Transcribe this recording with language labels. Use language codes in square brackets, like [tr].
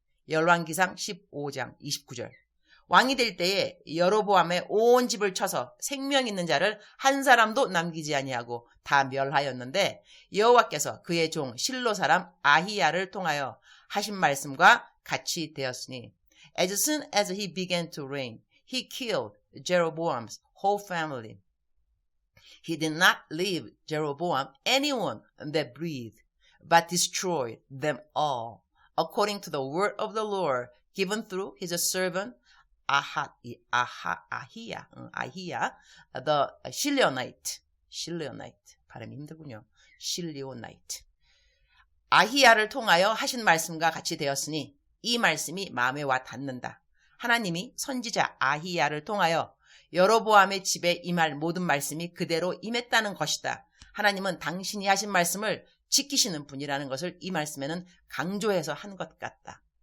[ko] 열왕기상 15장 29절. 왕이 될 때에 여로보암의 온 집을 쳐서 생명 있는 자를 한 사람도 남기지 아니하고 다 멸하였는데 여호와께서 그의 종 실로 사람 아히야를 통하여 하신 말씀과 같이 되었으니 [en] As soon as he began to reign, he killed Jeroboam's whole family. He did not leave Jeroboam anyone that breathed, but destroyed them all, according to the word of the Lord given through his servant 아히야, the Shilonite. [ko] 발음이 힘들군요. Shilonite. 아히야를 통하여 하신 말씀과 같이 되었으니 이 말씀이 마음에 와 닿는다. 하나님이 선지자 아히야를 통하여 여로보암의 집에 임할 모든 말씀이 그대로 임했다는 것이다. 하나님은 당신이 하신 말씀을 지키시는 분이라는 것을 이 말씀에는 강조해서 한 것 같다.